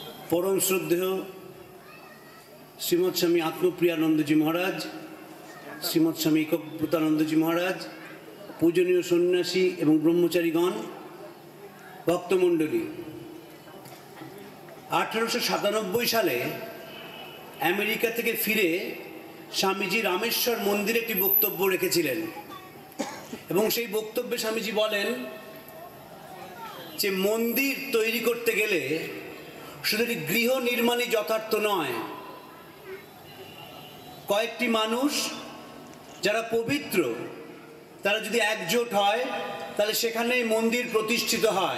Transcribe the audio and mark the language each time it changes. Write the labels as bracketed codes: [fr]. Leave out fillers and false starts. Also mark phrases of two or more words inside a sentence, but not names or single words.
[bn] পরম শ্রদ্ধেয় শ্রীমদ স্বামী আত্মপ্রিয়ানন্দ জী মহারাজ, শ্রীমদ স্বামী একব্রতানন্দ জী মহারাজ, পূজনীয় সন্ন্যাসী এবং ব্রহ্মচারীগণ, ভক্তমণ্ডলী 1897 साले अमेरिका থেকে ফিরে স্বামীজি রামেশ্বর মন্দিরে একটি বক্তব্য রেখেছিলেন এবং সেই বক্তব্যে স্বামীজি বলেন যে মন্দির তৈরি করতে গেলে শুধু গৃহ নির্মাণই যথার্থ নয়, কয়েকটি মানুষ যারা পবিত্র তারা যদি একজোট হয় তাহলে সেখানেই মন্দির প্রতিষ্ঠিত হয়।